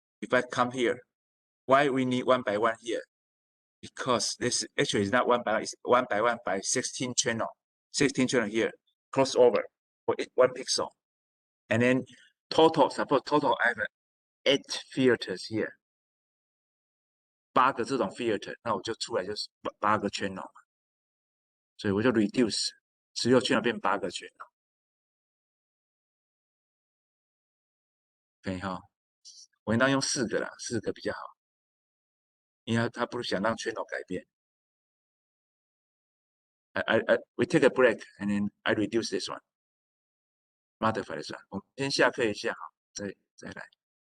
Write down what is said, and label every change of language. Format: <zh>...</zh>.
<en>If I come here, why we need 1 by 1 here? Because this actually is not 1 by 1, it's 1 by 1 by 16 channel. 16 channel here, crossover for 1 pixel. And then total, suppose total I have 8 filters here.</en> <zh>8个这种 filter， 那我就出来就是8个 channel， 所以我就 reduce 16 channel 变8个 channel。可以哈，我应当用4个啦，4个比较好，因为他不想让 channel 改变。</zh> <en>We take a break and then I reduce this one, modify this one。</en> <zh>我们先下课一下，好，再来。</zh>